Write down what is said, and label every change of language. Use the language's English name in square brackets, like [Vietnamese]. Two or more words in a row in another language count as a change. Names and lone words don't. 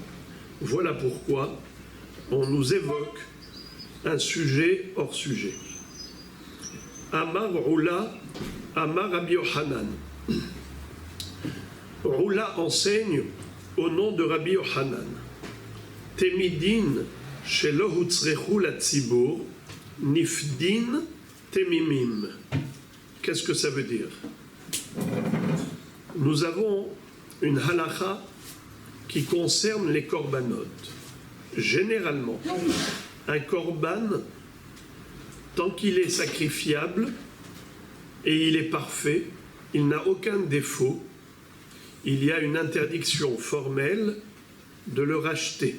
[French] Voilà pourquoi on nous évoque un sujet hors sujet. [Aramaic] אמר עולא אמר רבי יוחנן. [French] Oula enseigne au nom de Rabbi Yochanan. [Hebrew] תמידין שלא הוצרכו לציבור נפדין תמימים. [French] Qu'est-ce que ça veut dire? Nous avons une halakha qui concerne les korbanot. Généralement, un korban, tant qu'il est sacrifiable et il est parfait, il n'a aucun défaut, il y a une interdiction formelle de le racheter.